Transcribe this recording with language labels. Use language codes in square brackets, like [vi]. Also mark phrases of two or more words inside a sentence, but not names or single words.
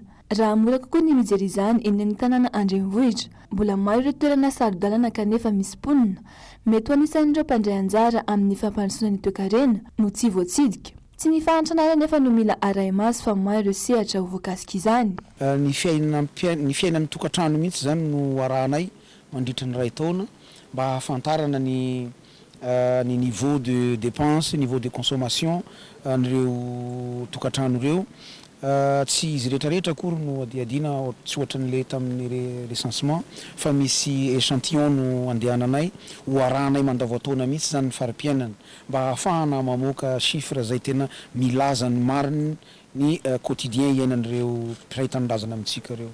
[mg] Raha mora kokoa ny mijery izany eny amin'ny tanàna Andrenivohitra, mbola maro ireo toerana sarodalana kanefa misy mponina, mety ho anisan'ireo mpandray anjara amin'ny fampandrosoana ny toe-karena no tsy voatsidika. Tsy ny fahantrana nefa no mila arahi-maso fa maro ireo sehatra ho voakasika izany. Ny fiainana tokantrano mihitsy zany no arahanay mandritra ny ray taona mba hahafantarana ny [fr] niveau de dépense, niveau de consommation [mg] n'ireo tokantrano ireo. Tsy izy rehetrarehetra akory no adiadiana tsy ohatran'le tamin'ny recensement fa misy échantillon no andehananay ho arahanay mandavaotaona mihitsy zany ny fari-piainana mba ahafahana mamoaka chiffre zay tena milaza ny mariny ny quotidien iainan'ireo mpiray tanindrazana amintsika ireo.